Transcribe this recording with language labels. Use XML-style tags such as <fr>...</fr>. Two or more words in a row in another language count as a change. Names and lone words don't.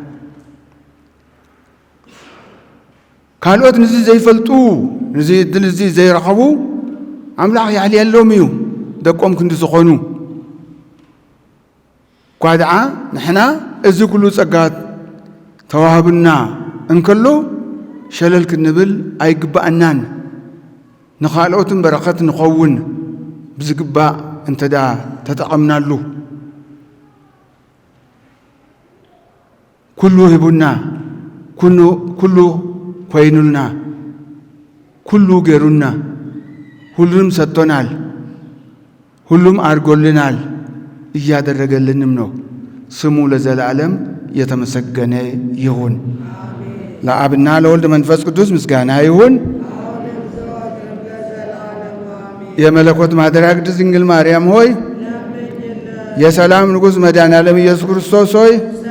<ti>ካልኦት ንዚ ዘይፈልጡ ንዚ ድል እዚ ዘይረኸቡ ኣምላኽ ያዕልየሎም እዩ ደቆም ክንዲ ዝኾኑ እኳ ደዓ ንሕና እዚ ኩሉ ጸጋት ተዋህብና እንከሎ ሸለል ክንብል ኣይግባአናን። ንኻልኦትን በረኸት ንኸውን ብዝግባእ እንተዳ ተጠቐምናሉ ኩሉ ሂቡና ኩሉ ኮይኑልና ኩሉ ገይሩና</ti> <am>ሁሉም ሰጥቶናል፣ ሁሉም አድርጎልናል፣ እያደረገልንም ነው። ስሙ ለዘላለም የተመሰገነ ይሁን። ለአብና ለወልድ መንፈስ ቅዱስ ምስጋና ይሁን። የመለኮት ማደሪያ ቅድስት ድንግል ማርያም ሆይ፣ የሰላም ንጉሥ መድኃኔዓለም ኢየሱስ ክርስቶስ ሆይ</am>